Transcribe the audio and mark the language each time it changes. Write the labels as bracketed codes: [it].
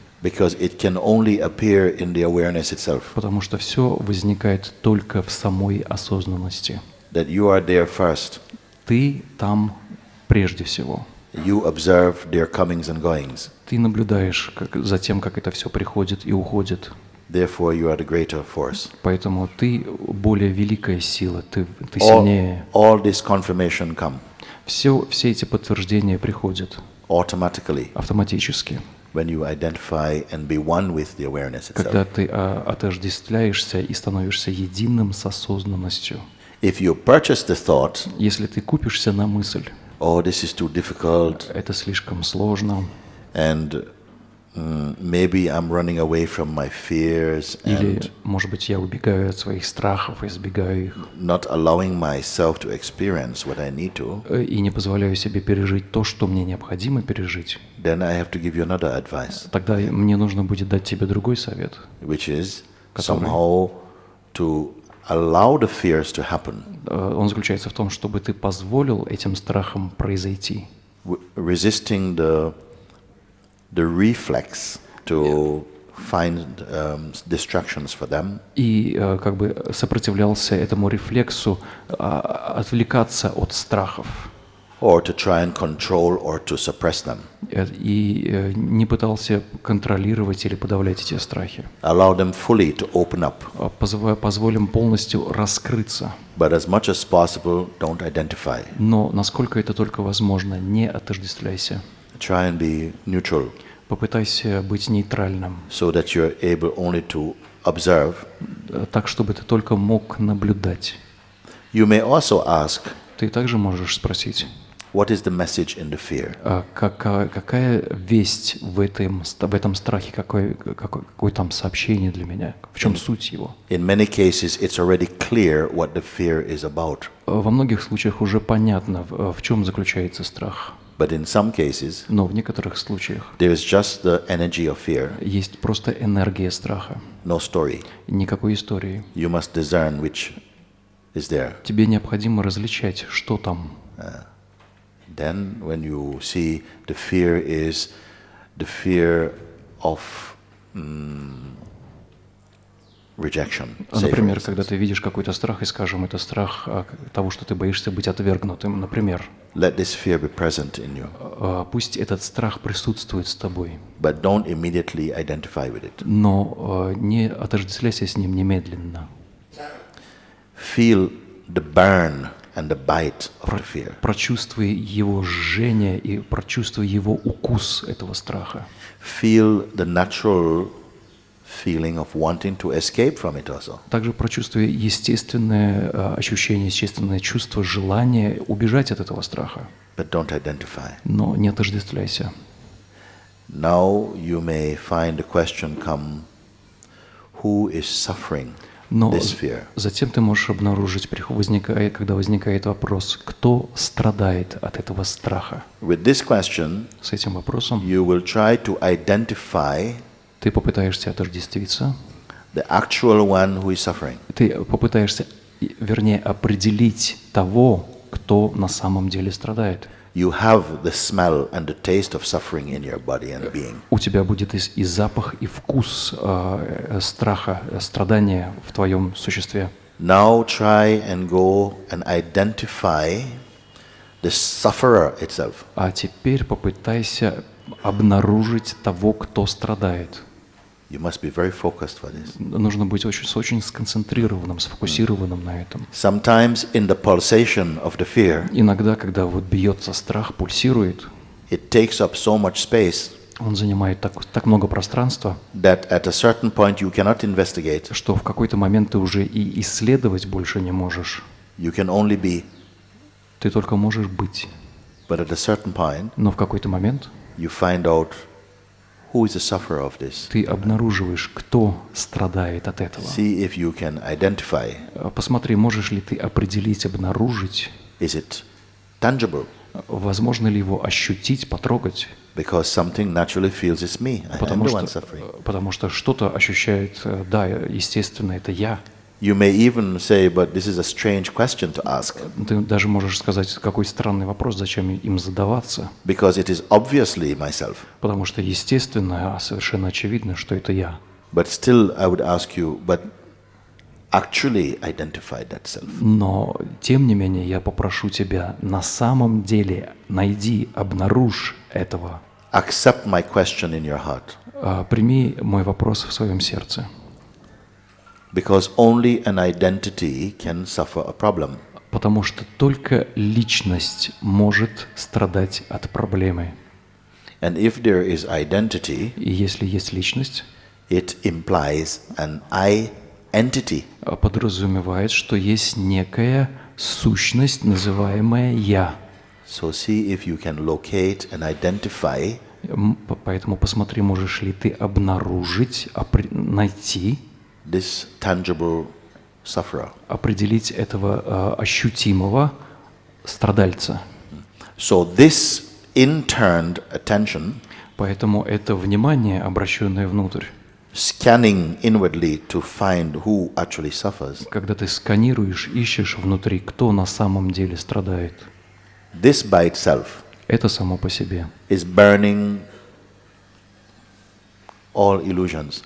[en] because it can only appear in the awareness itself, [ru] потому что все возникает только в самой осознанности. [en] that you are there first. [ru] Ты там прежде всего. [en] You observe their comings and goings. [ru] Ты наблюдаешь за тем, как это все приходит и уходит. [en] Therefore, you are the greater force. [ru] Поэтому ты более великая сила, ты сильнее. [en] All this confirmation come [ru] Все эти подтверждения приходят [en] automatically [ru] автоматически. [en] when you identify and be one with the awareness [ru] Когда [en] itself. [ru] ты отождествляешься и становишься единым с осознанностью. [en] If you purchase the thought, [ru] Если ты купишься на мысль, [en] oh, this is too difficult, [ru] это слишком сложно, [en] and maybe I'm running away from my fears [ru] или, [en] and [ru] может быть, я убегаю от своих страхов, избегаю их, [en] not allowing myself to experience what I need to, [ru] и не позволяю себе пережить то, что мне необходимо пережить, [en] then I have to give you another advice, [ru] тогда мне нужно будет дать тебе другой совет, [en] which is [ru] Который- [en] somehow to allow the fears to happen, [ru] Он заключается в том, чтобы ты позволил этим страхам произойти, [en] resisting the reflex to find distractions for them, [ru] и как бы сопротивлялся этому рефлексу отвлекаться от страхов, [en] or to try and control or to suppress them. [ru] и не пытался контролировать или подавлять эти страхи. [en] Allow them fully to open up, [ru] Позволим полностью раскрыться, [en] but as much as possible, don't identify. [ru] но насколько это только возможно, не отождествляйся. [en] Try and be neutral. [ru] Попытайся быть нейтральным, [en] so that you're able only to observe. [ru] так, чтобы ты только мог наблюдать. [en] You may also ask, [ru] Ты также можешь спросить, [en] what is the message in the fear? [ru] какая весть в этом страхе, какое там сообщение для меня, в чем суть его? [en] In many cases, it's already clear what the fear is about. [ru] Во многих случаях уже понятно, в чем заключается страх. [en] But in some cases, [ru] Но в некоторых случаях [en] there is just the energy of fear, [ru] есть просто энергия страха, [en] no story. [ru] никакой истории. [en] You must discern which is there. [ru] Тебе необходимо различать, что там. [en] Then, when you see the fear is the fear of rejection. Say, for [ru] Например, [en] instance. [ru] когда ты видишь какой-то страх, и, скажем, это страх того, что ты боишься быть отвергнутым, например, [en] Let this fear be present in you, [ru] пусть этот страх присутствует с тобой, [en] but don't immediately identify with it. [ru] но не отождествляйся с ним немедленно. [en] Feel the burn and the bite of the fear. [ru] Прочувствуй его жжение и прочувствуй его укус этого страха. [en] Feel the natural feeling of wanting to escape from it also. [ru] Также прочувствуй естественное ощущение, естественное чувство желания убежать от этого страха, [en] But don't identify. [ru] но не отождествляйся. [en] Now you may find the question come, who is suffering [ru] Но [en] this fear? [ru] затем ты можешь обнаружить, когда возникает вопрос, кто страдает от этого страха. [en] With this question, [ru] С этим вопросом [en] you will try to identify [ru] ты попытаешься отождествиться, [en] the actual one who is suffering. [ru] ты попытаешься, вернее, определить того, кто на самом деле страдает. [en] You have the smell and the taste of suffering in your body and being. [ru] У тебя будет и запах, и вкус страха, страдания в твоем существе. [en] Now try and go and identify the sufferer itself. [ru] А теперь попытайся обнаружить того, кто страдает. [en] You must be very focused for this. [ru] Нужно быть очень сконцентрированным, сфокусированным на этом. [en] Sometimes in the pulsation of the fear, [ru] Иногда, когда вот бьется страх, пульсирует, [en] it takes up so much space [ru] он занимает так много пространства, [en] that at a certain point you cannot investigate. [ru] что в какой-то момент ты уже и исследовать больше не можешь. [en] You can only be, [ru] Ты только можешь быть. [en] but at a certain point [ru] Но в какой-то момент [en] you find out who is the sufferer of this. [ru] ты обнаруживаешь, кто страдает от этого. [en] See if you can identify. [ru] Посмотри, можешь ли ты определить, обнаружить, [en] Is it tangible? [ru] возможно ли его ощутить, потрогать, [en] Because something naturally feels it's me. I am [ru] потому [en] the one [ru] что, [en] suffering. [ru] потому что что-то ощущает, да, естественно, это я. [en] You may even say, but this is a strange question to ask, [ru] Ты даже можешь сказать, какой странный вопрос, зачем им задаваться, [en] because it is obviously myself. [ru] потому что естественно, совершенно очевидно, что это я. [en] But still, I would ask you, but actually identify that self. [ru] Но, тем не менее, я попрошу тебя, на самом деле, найди, обнаружь этого. [en] Accept my question in your heart, [ru] Прими мой вопрос в своем сердце. [en] because only an identity can suffer a problem. [ru] Потому что только личность может страдать от проблемы. [en] And if there is identity, [ru] И если есть личность, [en] it implies an I entity. [ru] подразумевает, что есть некая сущность, называемая «я». [en] So see if you can locate and identify [ru] Поэтому посмотри, можешь ли ты обнаружить, найти, [en] this tangible sufferer. [ru] определить этого ощутимого страдальца. [en] So this interned attention, [ru] Поэтому это внимание, обращенное внутрь, [en] scanning inwardly to find who actually suffers, [ru] когда ты сканируешь, ищешь внутри, кто на самом деле страдает, [en] this by itself [ru] это само по себе [en] is burning all illusions.